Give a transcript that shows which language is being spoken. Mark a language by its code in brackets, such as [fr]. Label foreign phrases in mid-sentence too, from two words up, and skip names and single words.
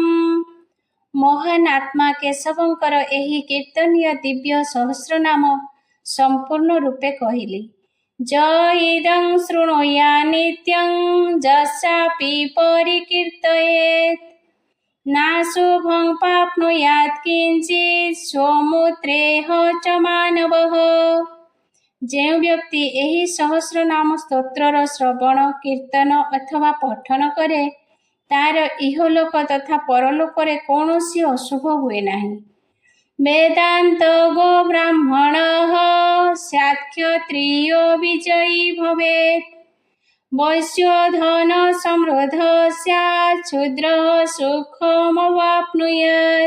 [or] ମହାନ ଆତ୍ମା କେଶବଙ୍କର ଏହି କୀର୍ତ୍ତନୀୟ ଦିବ୍ୟ ସହସ୍ର ନାମ ସଂପୂର୍ଣ୍ଣ ରୂପେ କହଲି। [sa] ज इदं शृणुया नित्यं यस्यापि परिकीर्तयेत् नाशुभं प्राप्नुयात् किंचित् स्वमुत्रेह च मानवः। [or] ଯେଉଁ ବ୍ୟକ୍ତି ଏହି ସହସ୍ର ନାମ ସ୍ତୋତ୍ରର ଶ୍ରବଣ କୀର୍ତ୍ତନ ଅଥବା ପଠନ କରେ ତାର ଇହଲୋକ ତଥା ପରଲୋକରେ କୌଣସି ଅଶୁଭ ହୁଏ ନାହିଁ। [sa] ବେଦାନ୍ତ ଗୋ ବ୍ରାହ୍ମଣଃ ସ୍ୟାତ୍କ୍ଷତ୍ରିୟୋ ବିଜୟୀ ଭବେତ୍ ବୈଶ୍ୟ ଧନ ସମୃଦ୍ଧ ସ୍ୟାତ୍ ଶୂଦ୍ରଃ ସୁଖମୱାପ୍ନୁୟାତ୍।